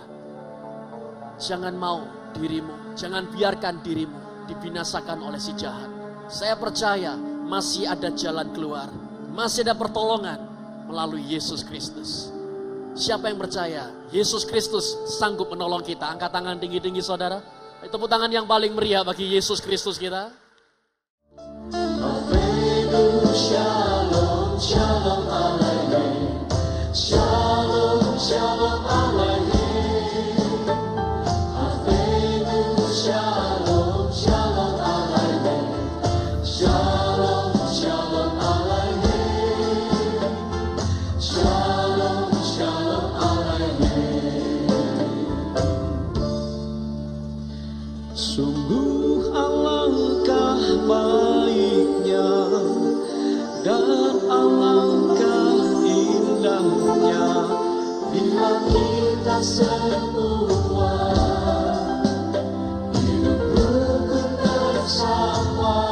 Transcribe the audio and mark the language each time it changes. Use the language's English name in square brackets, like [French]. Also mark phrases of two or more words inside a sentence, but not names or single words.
[Indonesian] Jangan mau dirimu, jangan biarkan dirimu dibinasakan oleh si jahat. Saya percaya masih ada jalan keluar, masih ada pertolongan melalui Yesus Kristus. Siapa yang percaya Yesus Kristus sanggup menolong kita? Angkat tangan tinggi-tinggi saudara. Tepuk tangan yang paling meriah bagi Yesus Kristus kita. [Hebrew] שלום, שלום עליכם. שלום, שלום עליכם. אבינו, שלום, שלום עליכם. שלום, שלום עליכם. שלום, שלום עליכם. [Indonesian] Sungguh alangkah baiknya dan alangkah indahnya bila kita semua hidup rukun bersama.